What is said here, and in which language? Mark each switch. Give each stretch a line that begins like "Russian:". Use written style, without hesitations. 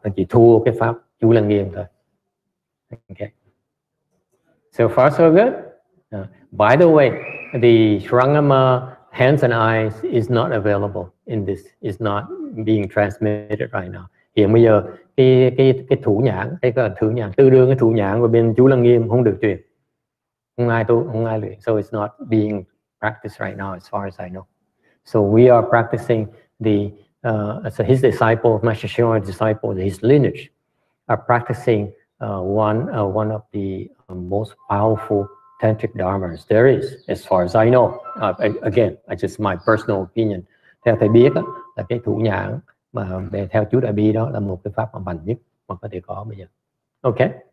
Vietnamese: Nó chỉ thua cái pháp chú Lăng Nghiêm thôi.
English: Okay. So far so good. By the way, the HsuanHua hands and eyes is not available in this. Is not being transmitted right now.
Vietnamese: Hiện bây giờ cái thủ nhãn, cái thủ nhãn tương đương cái thủ nhãn của bên chú Lăng Nghiêm không được truyền. Không ai tu, không ai luyện.
English: So it's not being practiced right now as far as I know. So we are practicing so his disciple, Master HsuanHua's disciple, his lineage are practicing one of the most powerful tantric dharmas there is, as far as I know. Again, it's just my personal opinion.
Vietnamese: Theo thầy biết là cái thủ nhãn mà theo chú Đại Bi đó là một cái pháp mà mạnh nhất mà có thể có bây giờ. Okay.